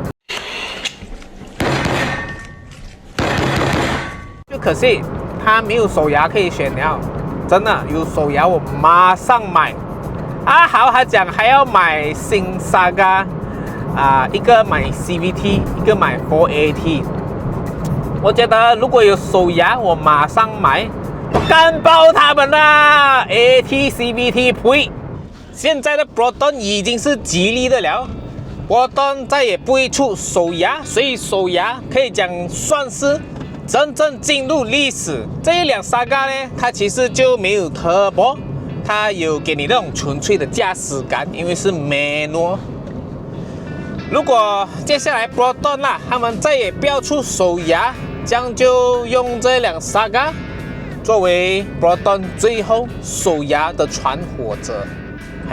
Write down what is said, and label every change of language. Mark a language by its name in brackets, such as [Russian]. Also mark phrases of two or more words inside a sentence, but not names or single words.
[Chinese] 就可惜它沒有手牙可以選了，真的有手牙我馬上買。好，他講還要買新 Saga。一個買 CVT， 一個買 4AT。我覺得如果有手牙，我馬上買，我幹爆他們啦 ！AT CVT 呸！現在的 Proton 已經是吉利的了 ，Proton 再也不會出手牙，所以手牙可以講算是真正進入歷史。這一輛 Saga 呢，它其實就沒有 turbo， 它有給你那種純粹的駕駛感，因為是 manual。如果接下來 Proton 他們再也不要出手牙，這樣就用這輛 Saga 作為 Proton 最後手牙的傳火者。